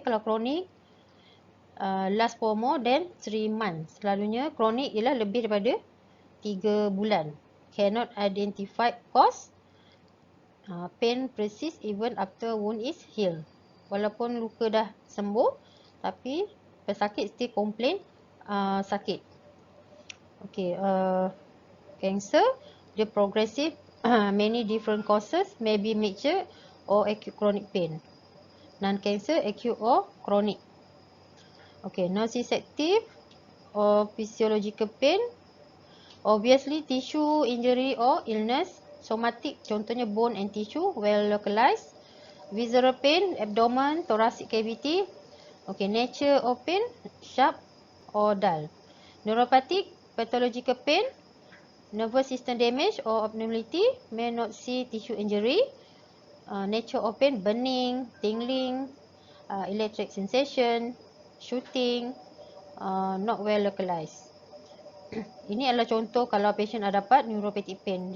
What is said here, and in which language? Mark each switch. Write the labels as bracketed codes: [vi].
[ms] Kalau [en] chronic, last for more than 3 months. [ms] Selalunya chronic ialah lebih daripada 3 bulan. [en] Cannot identify cause. Pain persist even after wound is healed. [ms] Walaupun luka dah sembuh, tapi pesakit [en] still complain [ms] sakit. [en] Okay, cancer, [ms] dia [en] progressive, many different causes, maybe major or acute chronic pain. Non-cancer, acute or chronic. Okay, nociceptive or physiological pain, obviously tissue injury or illness. Somatic, [ms] contohnya [en] bone and tissue, well localized. Visceral pain, abdomen, thoracic cavity. Okay, nature of pain, sharp or dull. Neuropathic, pathological pain, nervous system damage or abnormality, may not see tissue injury. Nature of pain, burning, tingling, electric sensation, shooting, not well localized. [ms] Ini adalah contoh kalau patient ada dapat neuropathic pain.